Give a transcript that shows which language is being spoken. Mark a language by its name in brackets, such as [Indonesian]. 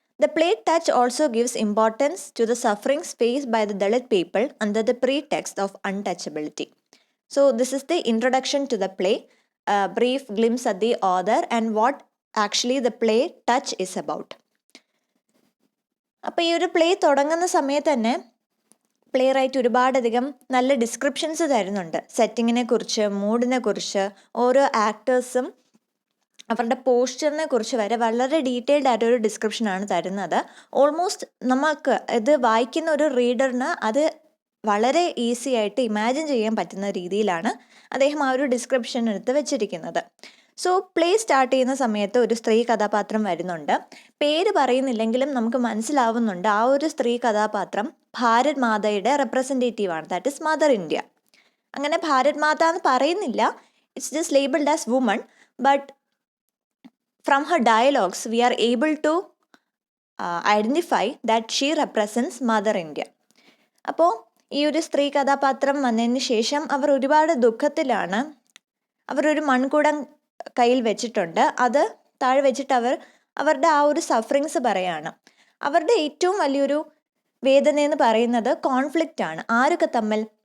[English] The play Touch also gives importance to the sufferings faced by the Dalit people under the pretext of untouchability. So, this is the introduction to the play, a brief glimpse at the author and what actually the play Touch is about. [Malayalam] അപ്പോൾ ഈ ഒരു play തുടങ്ങുന്ന സമയത്ത് തന്നെ play right ഒരുപാടധികം നല്ല descriptions തരുന്നുണ്ട്. സെറ്റിങ്ങിനെ കുറിച്ച്, മൂഡിനെ കുറിച്ച്, ഓരോ ആക്ടേഴ്സും അവരുടെ പോസ്ചറിനെ കുറിച്ച് വരെ വളരെ ഡീറ്റെയിൽഡ് ആയിട്ടൊരു ഡിസ്ക്രിപ്ഷനാണ് തരുന്നത്. ഓൾമോസ്റ്റ് നമുക്ക് ഇത് വായിക്കുന്ന ഒരു റീഡറിന് അത് വളരെ ഈസി ആയിട്ട് ഇമാജിൻ ചെയ്യാൻ പറ്റുന്ന രീതിയിലാണ് അദ്ദേഹം ആ ഒരു ഡിസ്ക്രിപ്ഷൻ എടുത്ത് വെച്ചിരിക്കുന്നത്. സോ പ്ലേ സ്റ്റാർട്ട് ചെയ്യുന്ന സമയത്ത് ഒരു സ്ത്രീ കഥാപാത്രം വരുന്നുണ്ട്. പേര് പറയുന്നില്ലെങ്കിലും നമുക്ക് മനസ്സിലാവുന്നുണ്ട് ആ ഒരു സ്ത്രീ കഥാപാത്രം Bharat മാതയുടെ റെപ്രസെൻറ്റേറ്റീവാണ്, [English] That is mother India. [Malayalam] അങ്ങനെ ഭാരത് മാത എന്ന് പറയുന്നില്ല, [English] It's just labelled as woman, but from her dialogues, we are able to identify that she represents Mother India. [Malayalam] അപ്പോൾ ഈ ഒരു സ്ത്രീ കഥാപാത്രം വന്നതിന് ശേഷം അവർ ഒരുപാട് ദുഃഖത്തിലാണ്. അവരൊരു മൺകുടം കയ്യിൽ വെച്ചിട്ടുണ്ട്. അത് താഴെ വെച്ചിട്ട് അവരുടെ ആ ഒരു സഫറിങ്സ് പറയാണ്. അവരുടെ ഏറ്റവും വലിയൊരു വേദന എന്ന് പറയുന്നത് കോൺഫ്ലിക്റ്റ് ആണ്. ആരൊക്കെ തമ്മിൽ?